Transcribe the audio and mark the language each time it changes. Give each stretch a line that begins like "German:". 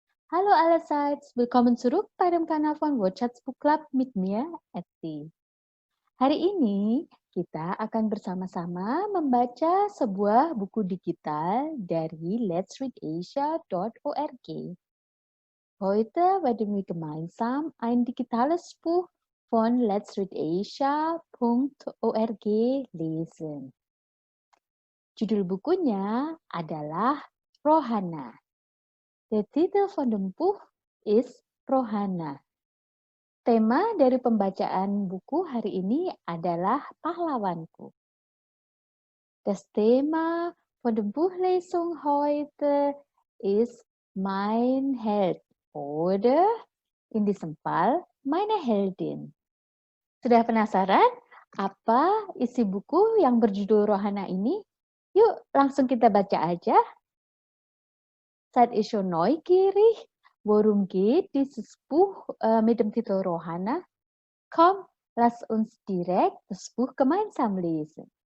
German: Hallo allerseits, willkommen zurück bei dem Kanal von Watchats Book Club mit mir, Eti.
Indonesian: Hari ini kita akan bersama-sama membaca sebuah buku digital dari letsreadasia.org.
German: Heute werden wir gemeinsam ein digitales Buch von letsreadasia.org lesen.
Indonesian: Judul bukunya adalah Rohana.
German: Der Titel von dem Buch ist Rohana.
Indonesian: Tema dari pembacaan buku hari ini adalah pahlawanku.
German: Das Thema von der Buchlesung heute ist mein Held oder in diesem Fall meine Heldin.
Indonesian: Sudah penasaran apa isi buku yang berjudul Rohana ini? Yuk langsung kita baca aja.
German: Seid ihr schon neugierig? Worum geht dieses Buch mit dem Titel Rohana? Komm, lass uns direkt das Buch gemeinsam lesen.